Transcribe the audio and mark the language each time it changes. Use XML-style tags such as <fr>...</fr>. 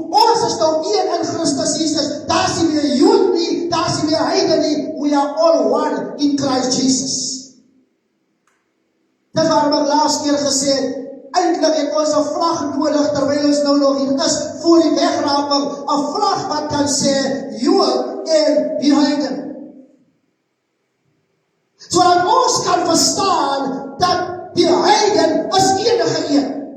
<af>Ons is nou een in Christus Jesus. Daar is nie meer Jood nie, daar is nie meer heiden nie.</af> <en>We are all one in Christ Jesus.</en> <af>Dit waarom ek laas keer gesê het, eintlik het ons 'n vlag nodig terwyl ons nou nog hier is voor die wegraping, 'n vlag wat kan sê Jood en die heiden. Sodat ons kan verstaan dat die heiden is enige een.</af>